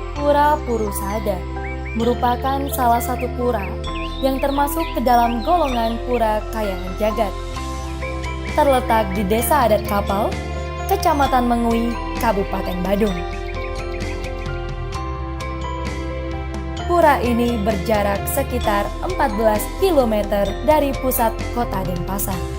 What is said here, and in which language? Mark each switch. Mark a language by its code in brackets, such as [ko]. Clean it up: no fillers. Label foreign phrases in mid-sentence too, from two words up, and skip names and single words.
[id] Pura Purusada merupakan salah satu pura yang termasuk ke dalam golongan Pura Kayangan Jagat. Terletak di Desa Adat Kapal, Kecamatan Mengui, Kabupaten Badung. Pura ini berjarak sekitar 14 km dari pusat kota Denpasar.